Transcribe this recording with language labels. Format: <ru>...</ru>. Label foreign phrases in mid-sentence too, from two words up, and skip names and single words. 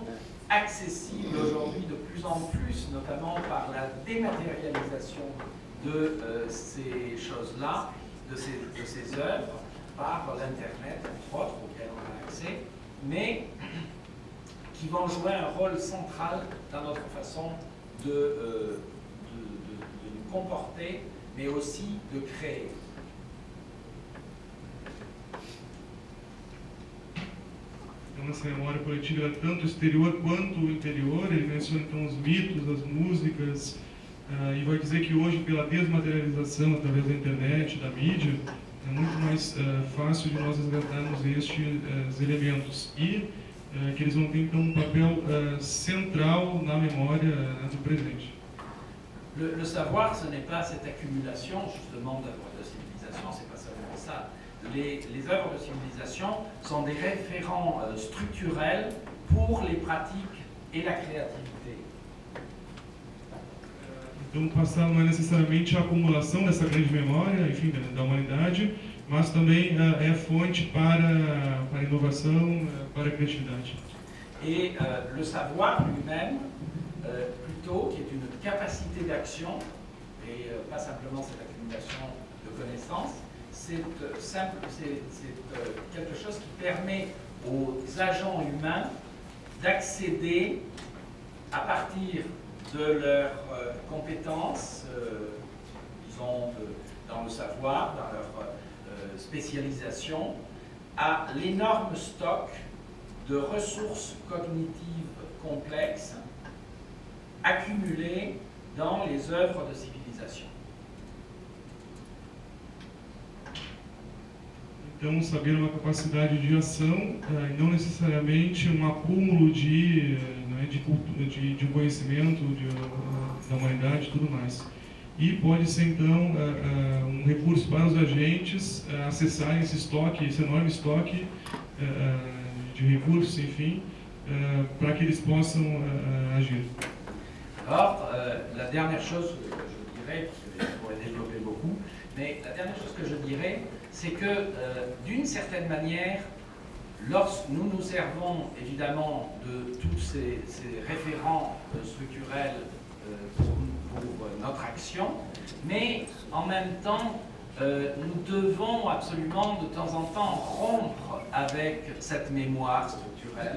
<fr>accessibles aujourd'hui de plus en plus, notamment par la dématérialisation de ces choses-là, de ces œuvres, par l'Internet, entre autres, auxquelles on a accès, mais qui vont jouer un rôle central dans notre façon de nous comporter, mais aussi de créer.</fr> <pt>Então, essa memória coletiva é tanto exterior quanto interior. Ele menciona então os mitos, as músicas, e vai dizer que hoje, pela desmaterialização através da internet, da mídia, é muito mais fácil de nós resgatarmos estes elementos e que eles vão ter então um papel central na memória do presente.</pt> <fr>Le savoir, ce n'est pas cette accumulation justement d'œuvres de civilisation, c'est pas seulement ça. Les œuvres de civilisation sont des référents structurels pour les pratiques et la créativité.</fr> <pt>Então, o passado não é necessariamente a acumulação dessa grande memória, enfim, da humanidade, mas também é fonte para a inovação, para a criatividade.</pt> <fr>Et le savoir lui-même, plutôt, qui est une capacité d'action, et pas simplement cette accumulation de connaissances, c'est quelque chose qui permet aux agents humains d'accéder à partir de leurs compétences, disons, dans le savoir, dans leur spécialisation, à l'énorme stock de ressources cognitives complexes accumulées dans les œuvres de civilisation.</fr> <pt>Então, o saber é uma capacidade de ação, e não necessariamente um acúmulo de um conhecimento da humanidade e tudo mais. E pode ser, então, um recurso para os agentes acessarem esse estoque, esse enorme estoque de recursos, enfim, para que eles possam agir.</pt> <fr>Alors, la dernière chose que je dirais, parce que je pourrais développer beaucoup, mais la dernière chose que je dirais, c'est que d'une certaine manière, lorsque nous nous servons évidemment de tous ces référents structurels pour notre action, mais en même temps, nous devons absolument de temps en temps rompre avec cette mémoire structurelle.</fr>